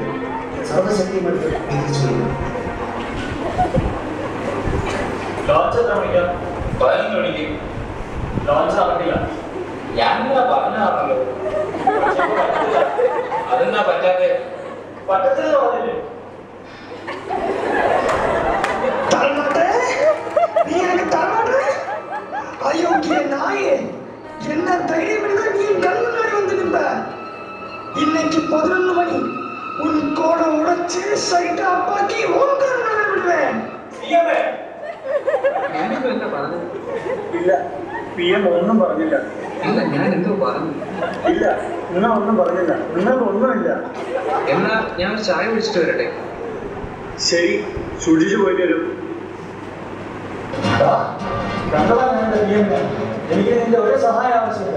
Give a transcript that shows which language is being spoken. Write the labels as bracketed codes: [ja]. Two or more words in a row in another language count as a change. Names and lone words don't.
[ml] സർവശക്തിയും എടുത്ത് തിരിച്ചു വരും. ലോഞ്ച് എത്ര മണിക്കാ? 11 മണിക്ക്. ലോഞ്ച് നടക്കില്ല. ഞാനിങ്ങനെ പറഞ്ഞാണല്ലോ. അതെന്താ പറ്റാതെ? പറ്റത്തില്ല പറഞ്ഞില്ലേ? [ta] அயோக்கிய நாயே, என்ன தைரியம் இருந்தால் நீ கண் முன்னாடி வந்து நிற்ப. இன்னைக்கு 11 மணி உன் கோடை உடைச்சு சைட்டை அப்பாக்கி ஓங்கார விடுவேன். [ml] ഞാനിപ്പോ എന്താ പറഞ്ഞത്? ഇല്ല, PM ഒന്നും പറഞ്ഞില്ല. ഇല്ല, ഞാൻ എന്തോ പറഞ്ഞു. ഇല്ല, നിങ്ങൾ ഒന്നും പറഞ്ഞില്ല. നിങ്ങൾക്ക് ഒന്നുമില്ല. എന്നാ ഞാൻ ഒരു ചായ കുടിച്ചിട്ട് വരട്ടെ. ശരി, സൂക്ഷിച്ചു പോയിട്ട് വരും. എനിക്ക് നിന്റെ ഒരു സഹായം ആവശ്യമില്ല.